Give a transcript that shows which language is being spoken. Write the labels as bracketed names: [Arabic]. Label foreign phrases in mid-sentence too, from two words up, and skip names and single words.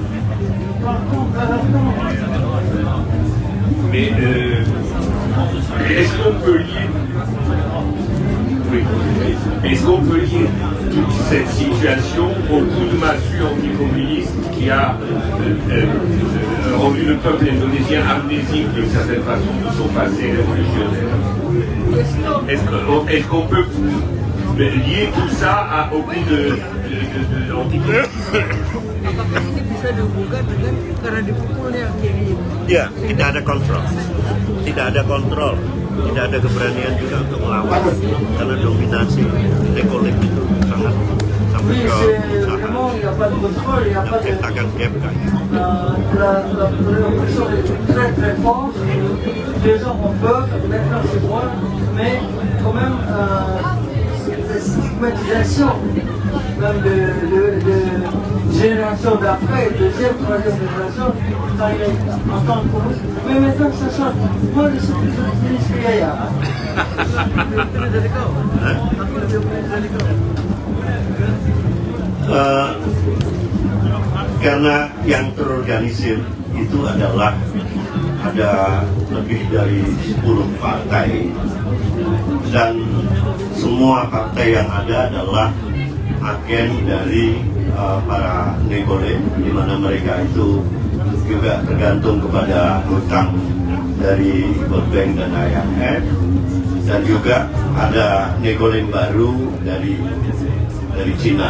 [French] Mais est-ce qu'on peut lier est-ce qu'on peut lier toute cette situation au coup de massue anticommuniste qui a rendu le peuple indonésien amnésique d'une certaine façon de son passé révolutionnaire? Est-ce qu'on peut lier tout ça au coup de l'anticommunisme? [Indonesian] Bisa dihubungkan dengan karena dipukulnya kiri. Ya, tidak ada kontrol. Tidak ada kontrol. Tidak ada keberanian juga untuk melawan. Karena dominasi ekonomi itu sangat sampai ke usaha. Yang menciptakan gap kan. [French] La révolution est très très forte. Les gens ont peur, maintenant c'est moi, mais quand même cette stigmatisation même de génération d'après, deuxième, troisième génération, quand il est en tant que communiste. Mais maintenant ça change. Moi je suis plus optimiste que Yaya. [Indonesian] Karena yang terorganisir itu adalah ada lebih dari 10 partai dan semua partai yang ada adalah agen dari para negole, di mana mereka itu juga tergantung kepada hutang dari World Bank dan IMF, dan juga ada negole baru dari Cina.